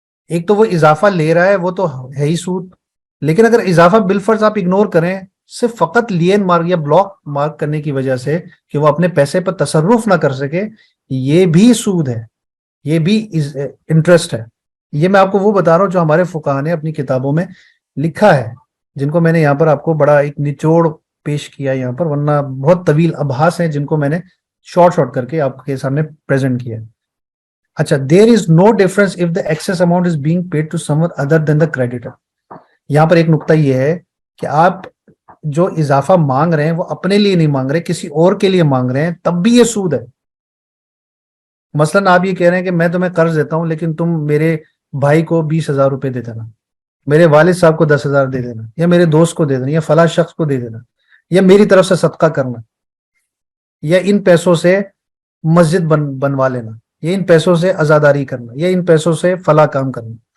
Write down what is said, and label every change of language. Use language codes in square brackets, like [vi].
[ur] ایک تو وہ اضافہ لے رہا ہے، وہ تو ہے ہی سود، لیکن اگر اضافہ بالفرض آپ اگنور کریں صرف فقط لین مارک یا بلاک مارک کرنے کی وجہ سے کہ وہ اپنے پیسے پر تصرف نہ کر سکے، یہ بھی سود ہے، یہ بھی انٹرسٹ ہے. یہ میں آپ کو وہ بتا رہا ہوں جو ہمارے فقہاء نے اپنی کتابوں میں لکھا ہے، جن کو میں نے یہاں پر آپ کو بڑا ایک نچوڑ پیش کیا یہاں پر، ورنہ بہت طویل ابحاث ہیں جن کو میں نے شارٹ کر کے آپ کے سامنے پریزنٹ کیا. [en] اچھا، there is no difference if the excess amount is being paid to someone other than the creditor. [ur] یہاں پر ایک نقطہ یہ ہے کہ آپ جو اضافہ مانگ رہے ہیں وہ اپنے لیے نہیں مانگ رہے، کسی اور کے لیے مانگ رہے ہیں، تب بھی یہ سود ہے. مثلاً آپ یہ کہہ رہے ہیں کہ میں تمہیں قرض دیتا ہوں لیکن تم میرے بھائی کو 20,000 روپے دے دینا، میرے والد صاحب کو 10,000 دے دینا، یا میرے دوست کو دے دینا، یا فلاں شخص کو دے دینا، یا میری طرف سے صدقہ کرنا، یا ان پیسوں سے مسجد بنوا لینا، یا ان پیسوں سے عزاداری کرنا، یا ان پیسوں سے فلاں کام کرنا.